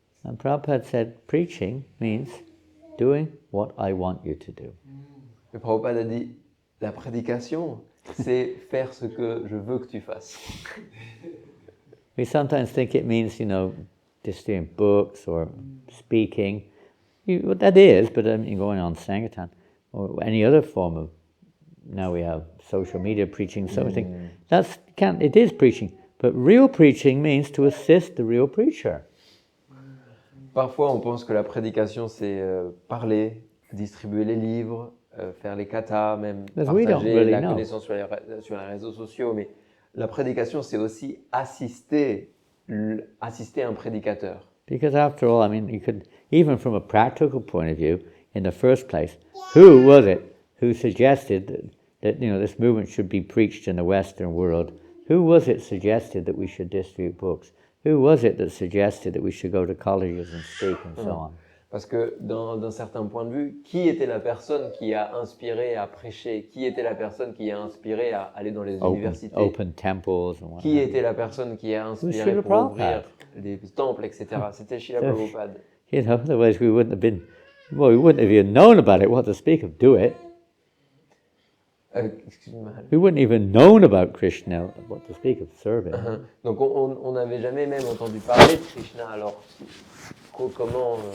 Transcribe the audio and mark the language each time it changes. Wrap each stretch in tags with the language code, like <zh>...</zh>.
<en>And Prabhupada said, preaching means doing what I want you to do.</en> <fr>Et Prabhupada a dit, la prédication, c'est faire ce que je veux que tu fasses.</fr> <en>We sometimes think it means, distributing books or speaking. What that is, but going on Sankirtan or any other form of, now we have social media preaching, something. It is preaching, but real preaching means to assist the real preacher.</en> <fr>Parfois, on pense que la prédication, c'est parler, distribuer les livres, faire les katas, même partager la connaissance sur les réseaux sociaux. Mais la prédication, c'est aussi assister un prédicateur.</fr> <en>Because after all, you could, even from a practical point of view, in the first place, who was it who suggested that this movement should be preached in the Western world? Who was it suggested that we should distribute books? Who was it that suggested that we should go to colleges and speak and so on?</en> <fr>Parce que d'un certain point de vue, qui était la personne qui a inspiré à prêcher? Qui était la personne qui a inspiré à aller dans les universités?</fr> <en>Open temples and</en> <fr>qui était la personne qui a inspiré pour ouvrir les temples, etc. C'était Srila Prabhupada.</fr> <en>Otherwise we wouldn't have even known about it, what to speak of, do it.</en> <fr>Excuse-moi.</fr> <en>We wouldn't even known about Krishna, what to speak of serving.</en> <fr>Donc on n'avait jamais même entendu parler de Krishna, alors comment</fr>